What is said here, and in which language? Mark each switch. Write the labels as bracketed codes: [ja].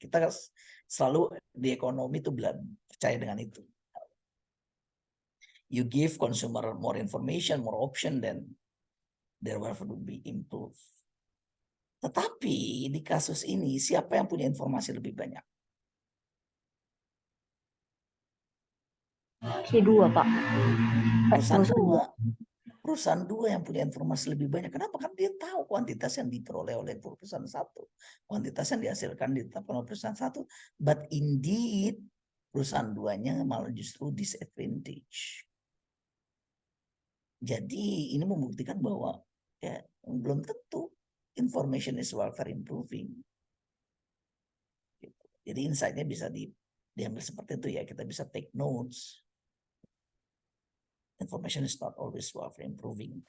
[id] Kita selalu di ekonomi itu percaya dengan itu. [en] You give consumer more information, more option, then their welfare will be improved. [id] Tetapi di kasus ini siapa yang punya informasi lebih banyak? Q2, Pak. Perusahaan dua yang punya informasi lebih banyak. Kenapa? Kan dia tahu kuantitas yang diperoleh oleh perusahaan satu. Kuantitas yang dihasilkan ditetapkan oleh perusahaan satu. [en] But indeed, [id] perusahaan duanya malah justru disadvantage. Jadi ini membuktikan bahwa ya, Belum tentu. [en] Information is welfare improving. [id] Gitu. Jadi insight-nya bisa diambil seperti itu ya. Kita bisa [en] take notes. Information is not always welfare improving.